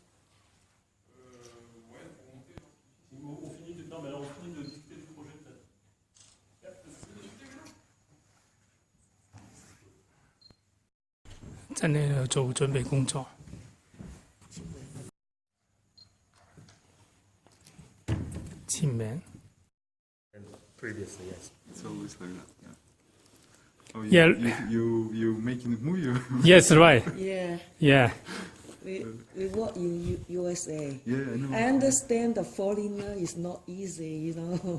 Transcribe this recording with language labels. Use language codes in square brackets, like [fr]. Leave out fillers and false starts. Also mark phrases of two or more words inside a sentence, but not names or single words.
[fr] Ouais, pour monter. On finit de... Non, mais alors on finit de discuter du projet peut-être. [en] Yeah, [yue] 真係做準備工作。簽名。 [en] Previously, yes. It's always like that. Yeah. Oh, Yeah. You making a movie? Yes, right. Yeah, Yeah. we work in USA. Yeah, I know. I understand the foreigner is not easy, you know.